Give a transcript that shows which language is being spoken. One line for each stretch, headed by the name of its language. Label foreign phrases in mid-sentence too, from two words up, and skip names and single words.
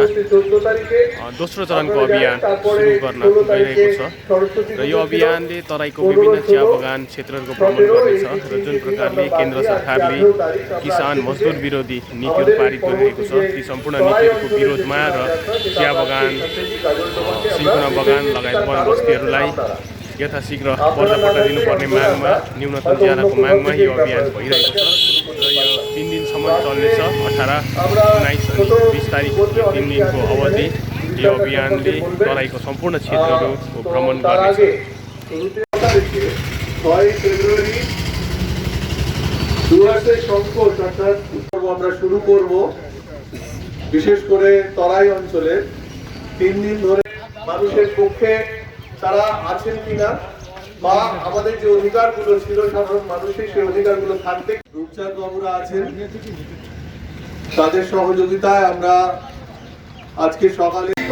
Nepali: दोस्रो चरणको अभियान सुरु गर्न गइरहेको छ र यो अभियानले तराईको विभिन्न चिया बगान क्षेत्रहरूको भ्रमण गर्नेछ र जुन प्रकारले केन्द्र सरकारले किसान मजदुर विरोधी नीतिहरू पारित गरिरहेको छ ती सम्पूर्ण नीतिहरूको विरोधमा र चिया बगान सिन्कोना बगान लगायत वन बस्तीहरूलाई यथाशीघ्र पर्जापट्टा दिनुपर्ने मागमा न्यूनतम ज्यालाको मागमा यो अभियान भइरहेको छ र यो 3 दिनसम्म चल्नेछ। 18, 19 अनि 20 तारिक 3 दिनको अवधि यो अभियानले तराईको सम्पूर्ण क्षेत्रहरूको भ्रमण गर्नेछ।
Bangla: 6 ফেব্রুয়ারি ডুয়ার্সের সংকট অর্থাৎ আমরা শুরু করব বিশেষ করে তরাই অঞ্চলে 3 দিন ধরে মানুষের পক্ষে তারা আছেন কিনা বা আমাদের যে অধিকারগুলো ছিল সাধারণ মানুষের সেই অধিকারগুলো থাকতে রূপচাঁদ বাবুরা আছেন তাদের সহযোগিতায় আমরা আজকে সকালে